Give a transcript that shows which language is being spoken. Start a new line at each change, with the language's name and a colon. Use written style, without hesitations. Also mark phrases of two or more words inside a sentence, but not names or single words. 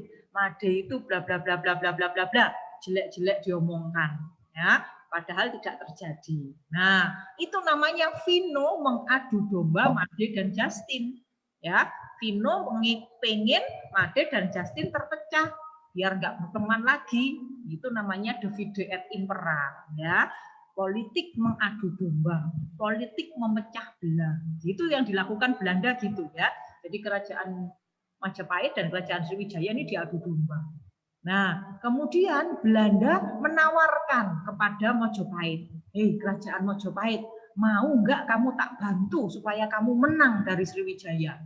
Indonesian: Made itu bla bla bla bla bla bla bla bla, jelek-jelek diomongkan, ya. Padahal tidak terjadi. Nah, itu namanya Vino mengadu domba Made dan Justin, ya. Vino pengen Made dan Justin terpecah biar nggak berteman lagi. Itu namanya
Latin: divide et impera,
Indonesian: ya. Politik mengadu domba, politik memecah belah. Itu yang dilakukan Belanda gitu ya. Jadi kerajaan Majapahit dan kerajaan Sriwijaya ini diadu domba. Nah, kemudian Belanda menawarkan kepada Majapahit, "Hei, kerajaan Majapahit, mau nggak kamu tak bantu supaya kamu menang dari Sriwijaya?"